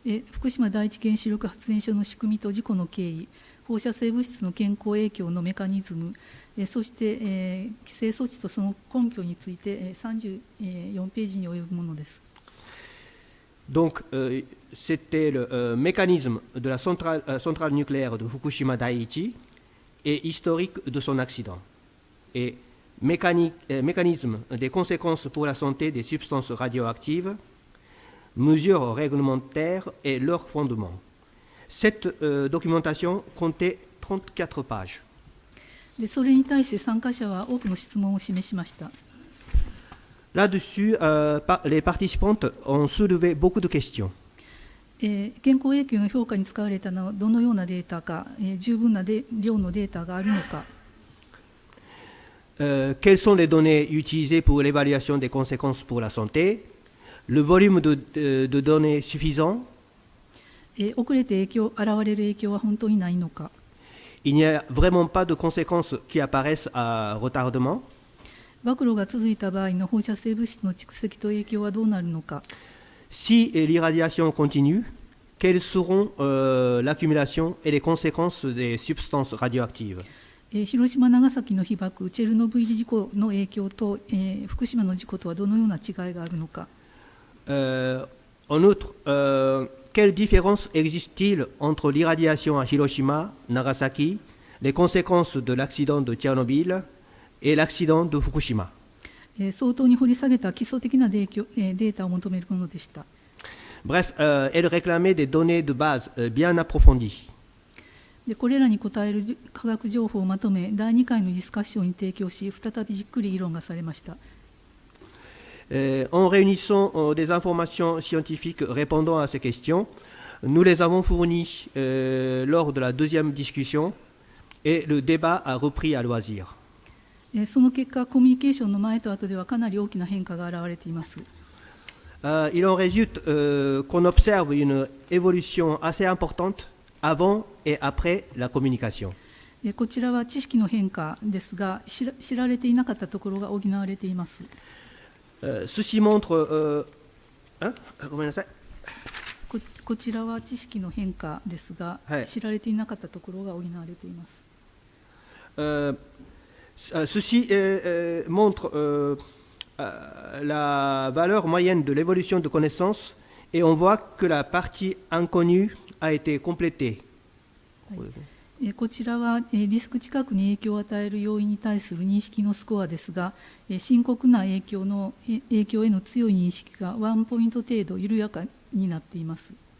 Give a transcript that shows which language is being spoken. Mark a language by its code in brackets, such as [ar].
[ja] 福島第一原子力発電所の仕組みと事故の経緯、放射性物質の健康影響のメカニズム、そして、規制措置とその根拠について、34ページに及ぶものです。 [fr] Donc, c'était le mécanisme de la centrale nucléaire de Fukushima Daiichi et historique de son accident. Et mécanisme des conséquences pour la santé des substances radioactives, mesures réglementaires et leurs fondements. Cette documentation comptait 34 pages. [ja] でそれに対して参加者は多くの質問を示しました。 [fr] Là-dessus, les participantes ont soulevé beaucoup de questions. [ja] 健康影響の評価に使われたのはどのようなデータか、十分な量のデータがあるのか。 [fr] Quelles sont les données utilisées pour l'évaluation des conséquences pour la santé? Le volume de données suffisant? [ja] 遅れて現れる影響は本当にないのか。 [fr] Il n'y a vraiment pas de conséquences qui apparaissent à retardement? [ja] 暴露が続いた場合の放射性物質の蓄積と影響はどうなるのか。 [fr] Si l'irradiation continue, quelles seront l'accumulation et les conséquences des substances radioactives? [ja] 広島、長崎の被爆、チェルノブイリ事故の影響と、福島の事故とはどのような違いがあるのか。 [fr] En outre, quelle différence existe-t-il entre l'irradiation à Hiroshima, Nagasaki, les conséquences de l'accident de Tchernobyl et l'accident de Fukushima? [ja] 相当に掘り下げた基礎的なデータを求めるものでした。 [fr] Bref, elle réclamait des données de base bien approfondies. [ja] でこれらに応える科学情報をまとめ、第2回のディスカッションに提供し、再びじっくり議論がされました。 [fr] En réunissant des informations scientifiques répondant à ces questions, nous les avons fournies lors de la deuxième discussion et le débat a repris à loisir. [ja] その結果、コミュニケーションの前と後ではかなり大きな変化が現れています。 [fr] Il en résulte qu'on observe une évolution assez importante avant et après la communication. [ja] こちらは知識の変化ですが、知られていなかったところが補われています。 [fr] Ceci montre... [ja] ごめんなさい。こちらは知識の変化ですが、知られていなかったところが補われています。 [fr] Ceci montre la valeur moyenne de l'évolution de connaissances et on voit que la partie inconnue a été complétée. [ja] こちらはリスク近くに影響を与える要因に対する認識のスコアですが、深刻な影響への強い認識が1ポイント程度緩やかになっています。